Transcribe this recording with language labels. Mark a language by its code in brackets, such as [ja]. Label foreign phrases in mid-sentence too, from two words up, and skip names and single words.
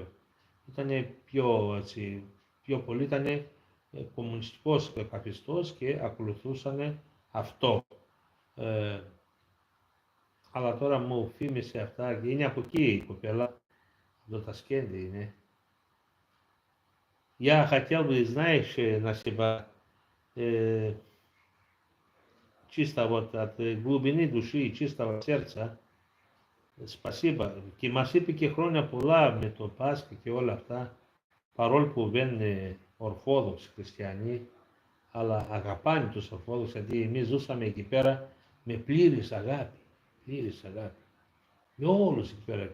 [el] Ήταν πιο, έτσι, πιο πολύ ήταν κομμουνιστικός καθιστός και ακολουθούσαν αυτό. Αλλά τώρα μου θύμισε αυτά και είναι από εκεί η κοπέλα, το Τασκέντι είναι. [ru] Я хотел бы, знаешь, Насиба, чисто вот от глубины души и чистого сердца, спасибо. [el] Και μας είπε και χρόνια πολλά με το Πάσχα και όλα αυτά, παρόλο που δεν είναι Ορθόδοξοι χριστιανοί, αλλά αγαπάνε τους Ορθόδοξους, γιατί εμείς ζούσαμε εκεί πέρα με πλήρης αγάπη. Πλήρης αγάπη. Με όλους εκεί πέρα.